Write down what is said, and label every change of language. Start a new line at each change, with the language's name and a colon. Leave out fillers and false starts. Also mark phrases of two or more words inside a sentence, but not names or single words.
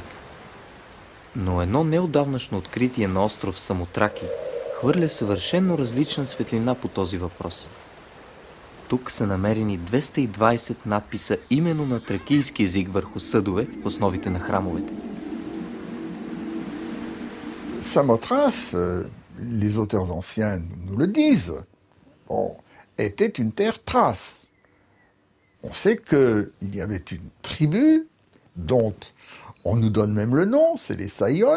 Bulgarian: Но едно неотдавнашно откритие на остров Самотраки хвърля съвършенно различна светлина по този въпрос. Тук са намерени 220 надписа именно на тракийски език върху съдове в основите на храмовете.
French: Samothrace, les auteurs anciens nous le disent, était une terre thrace. On sait qu'il y avait une tribu dont on nous donne même le nom, c'est les Saïoi.